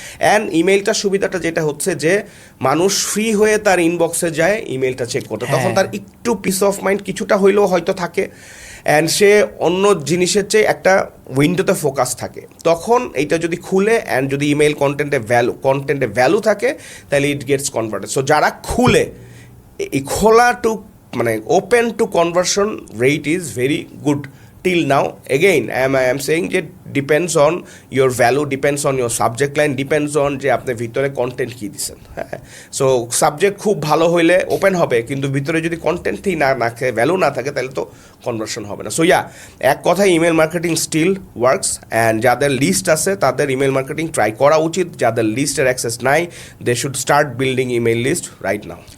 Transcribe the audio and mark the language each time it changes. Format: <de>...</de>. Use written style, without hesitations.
<bn>And ইমেইলটার সুবিধাটা যেটা হচ্ছে যে মানুষ ফ্রি হয়ে তার ইনবক্সে যায় ইমেইলটা চেক করতে, তখন তার একটু পিস অফ মাইন্ড কিছুটা হইলেও হয়তো থাকে, অ্যান্ড সে অন্য জিনিসের চেয়ে একটা উইন্ডোতে ফোকাস থাকে। তখন এইটা যদি খুলে, অ্যান্ড যদি ইমেইল কন্টেন্টে ভ্যালু থাকে, তাহলে</bn> <en>It gets converted. So</en> <bn>যারা খুলে, এই খোলা</bn> <en>To open to conversion rate is very good till now. Again, I am saying যে depends on your value, depends on your subject line, depends on</en> <bn>যে আপনি ভিতরে কন্টেন্ট কী দিচ্ছেন। হ্যাঁ, সো সাবজেক্ট খুব ভালো হইলে ওপেন হবে, কিন্তু ভিতরে যদি কন্টেন্টই না থাকে, ভ্যালু না থাকে, তাহলে তো কনভার্সন হবে না। সো এক কথায়</bn> <en>email marketing still works,</en> <bn>and যাদের লিস্ট আছে তাদের ইমেল মার্কেটিং ট্রাই করা উচিত। যাদের লিস্টের অ্যাক্সেস নাই,</bn> <en>They should start building email list right now.</en>